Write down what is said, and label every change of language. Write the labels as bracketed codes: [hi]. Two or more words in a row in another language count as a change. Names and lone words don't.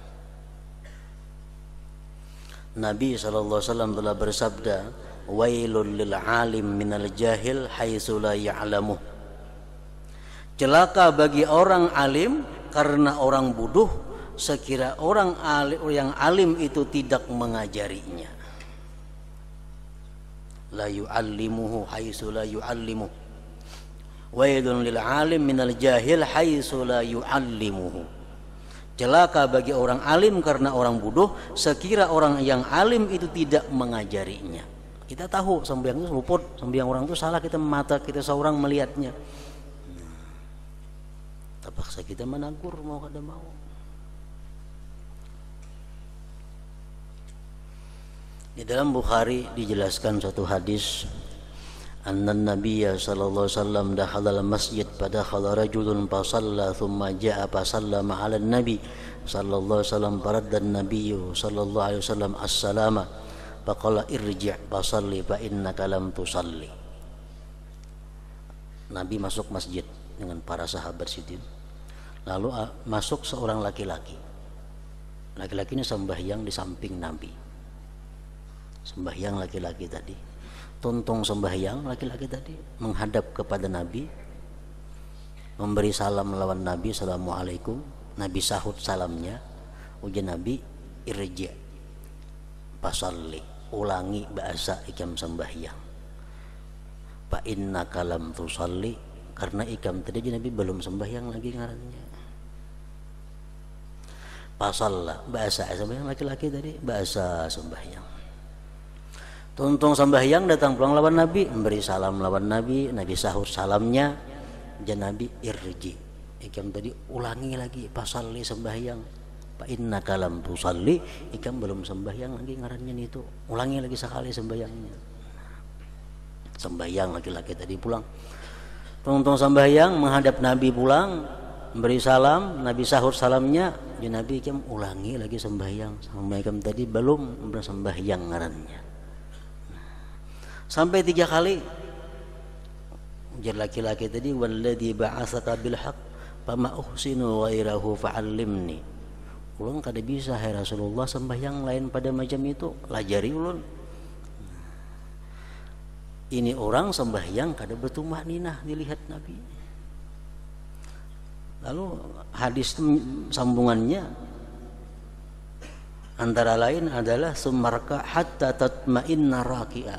[id] Nabi SAW telah bersabda, [ar] ويل للعالم من الجاهل حيث لا يعلمه. [id] Celaka bagi orang alim karena orang bodoh sekira orang yang alim itu tidak mengajarinya. [ar] لا يعلمه حيث لا يعلمه. ويل للعالم من الجاهل حيث لا يعلمه. [id] Celaka bagi orang alim karena orang bodoh sekira orang yang alim itu tidak mengajarinya. Kita tahu sembahyang itu luput, sembahyang orang itu salah, kita mata kita seorang melihatnya. [bjn] Terpaksa kita menegur mau kada mau. [id] Di dalam Bukhari dijelaskan suatu hadis, [ar] أن النبي صلى الله عليه وسلم دخل المسجد فدخل رجل فصلى ثم جاء فسلم على النبي صلى الله عليه وسلم فرد النبي صلى الله عليه وسلم السلام فقال ارجع فصل فإنك لم تصل. [bjn] Nabi masuk masjid dengan para sahabat sidin. Lalu masuk seorang laki-laki. Laki-laki ini sembahyang di samping Nabi. Sembahyang laki-laki tadi. Tuntung sembahyang laki-laki tadi menghadap kepada Nabi, memberi salam melawan Nabi, assalamualaikum. Nabi sahut salamnya. Ujian Nabi, [ar] ارجع فصل, [bjn] ulangi bahasa ikam sembahyang. [ar] فإنك لم تصل, [bjn] karena ikam tadi Nabi belum sembahyang lagi ngarannya. Fasalla, bahasa sembahyang laki-laki tadi, bahasa sembahyang. Tuntung sembahyang datang pulang lawan Nabi, memberi salam lawan Nabi, Nabi sahur salamnya, dan Nabi irji, ikam tadi ulangi lagi, fasalli sembahyang. [ar] فإنك لم تصل, [bjn] ikam belum sembahyang lagi ngarannya itu, ulangi lagi sekali sembahyangnya. Sembahyang laki-laki tadi pulang. Tuntung sembahyang menghadap Nabi pulang, memberi salam, Nabi sahur salamnya, dan Nabi ikam ulangi lagi sembahyang. Sama ikam tadi belum sembahyang ngarannya. Sampai 3 kali. Ujar laki-laki tadi, [ar] والذي بعثك بالحق فما أحسن غيره فعلمني. [bjn] Ulun kada bisa hai Rasulullah sembahyang lain pada macam itu, lajari ulun. Ini orang sembahyang kada bertumaninah dilihat Nabi. Lalu hadis sambungannya antara lain adalah [ar] سمركع حتى تطمئن راكعا.